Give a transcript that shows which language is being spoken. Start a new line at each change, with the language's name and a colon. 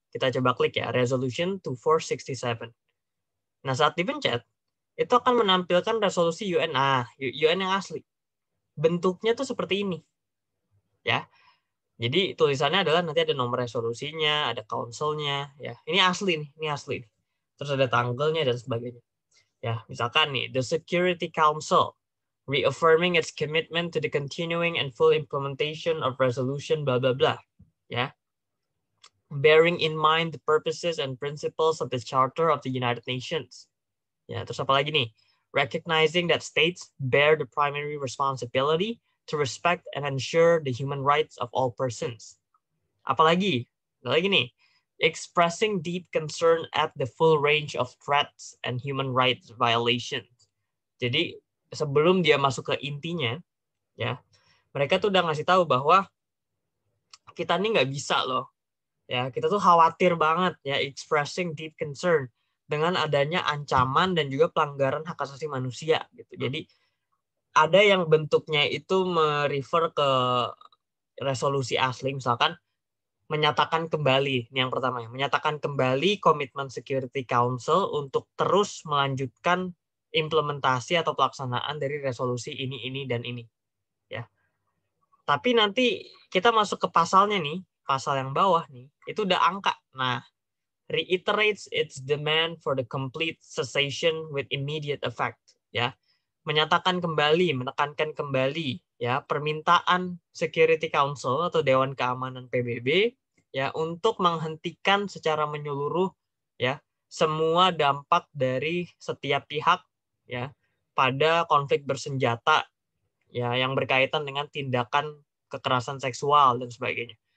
Indonesian: Kita coba klik ya, resolution 2467. Nah, saat dipencet, itu akan menampilkan resolusi UN. Nah, UN yang asli. Bentuknya tuh seperti ini. Ya. Jadi tulisannya adalah nanti ada nomor resolusinya, ada council-nya, ya. Ini asli nih, ini asli. Terus ada tanggalnya dan sebagainya. Ya, misalkan nih,
English: the Security Council reaffirming its commitment to the continuing and full implementation of resolution blah blah blah. Ya. Bearing in mind the purposes and principles of the Charter of the United Nations.
Indonesian: Ya, terus apa lagi nih?
English: Recognizing that states bear the primary responsibility to respect and ensure the human rights of all persons.
Indonesian: Apalagi? Ada lagi nih.
English: Expressing deep concern at the full range of threats and human rights violations.
Indonesian: Jadi sebelum dia masuk ke intinya, ya, mereka tuh udah ngasih tahu bahwa kita nih nggak bisa loh. Ya, kita tuh khawatir banget ya,
English: expressing deep concern
Indonesian: dengan adanya ancaman dan juga pelanggaran hak asasi manusia gitu. Jadi ada yang bentuknya itu merefer ke resolusi asli, misalkan menyatakan kembali, ini yang pertama ya, menyatakan kembali komitmen Security Council untuk terus melanjutkan implementasi atau pelaksanaan dari resolusi ini dan ini, ya. Tapi nanti kita masuk ke pasalnya nih, pasal yang bawah nih, itu udah angka.
English: Nah, reiterates its demand for the complete cessation with immediate effect, ya.
Indonesian: Menyatakan kembali, menekankan kembali ya permintaan Security Council atau Dewan Keamanan PBB ya untuk menghentikan secara menyeluruh ya semua dampak dari setiap pihak ya pada konflik bersenjata ya yang berkaitan dengan tindakan kekerasan seksual dan sebagainya.